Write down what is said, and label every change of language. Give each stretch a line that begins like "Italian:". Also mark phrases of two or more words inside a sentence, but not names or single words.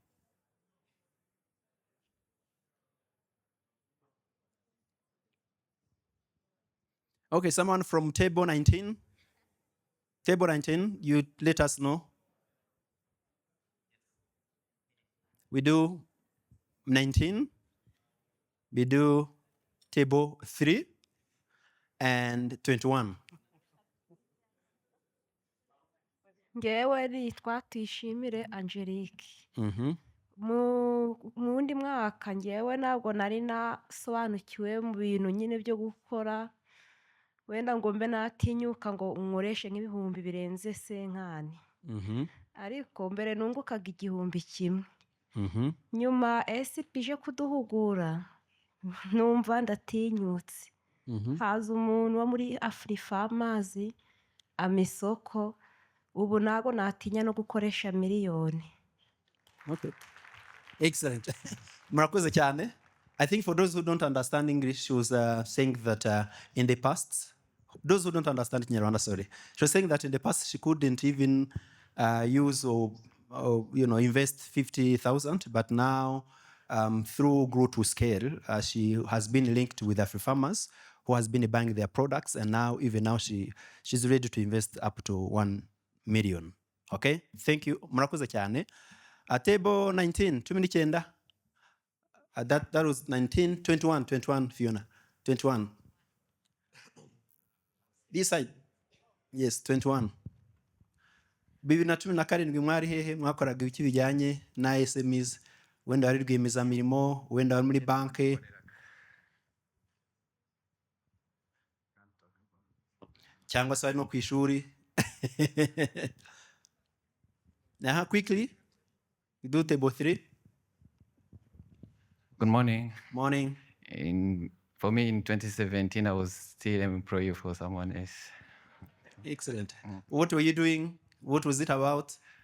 English: Okay, someone from table 19. Table 19, you let us know. We do 19. We do table 3 and 21.
Kinyarwanda: Ngewe nitwa Tuyishimire Angelique. Mhm. Mu wundi mwaka ngewe ntabwo nari nasobanukiwe mu bintu nyine byo gukora, wenda ngo mbe natinyuka ngo nkoreshe nk'ibihumbi birenze senkani. Mhm. Ariko mbere nungukaga 1,000. Mhm. Nyuma SP ije kuduhugura numva ndatinyutse. Mhm. Haza umuntu wo muri Afrifarmers amisoko, ubu ntabwo natinya no gukoresha miliyoni.
English: Okay. Excellent.
Kinyarwanda: Murakoze cyane.
English: I think for those who don't understand English, she was saying that in the past, those who don't understand Kinyarwanda, sorry, she was saying that in the past she couldn't even use or invest 50,000, but now through Grow to Scale, she has been linked with Afri-Farmers who has been buying their products, and now she's ready to invest up to 1 million. Okay, thank you.
Kinyarwanda: Murakoze cyane.
English: Table 19, 19. That was 19, 21, Fiona. 21. This side. Yes, 21.
Kinyarwanda: 2017 mwari hehe mwakoraga ibiki bijyanye na SMEs, wenda wari rwiyemezamirimo, wenda wari muri banki, cyangwa se wari no ku ishuri.
English: Now, quickly, we do table 3. Good morning. Morning. For me, in 2017, I was still an employee for someone else. Excellent. What were you doing? What was it about?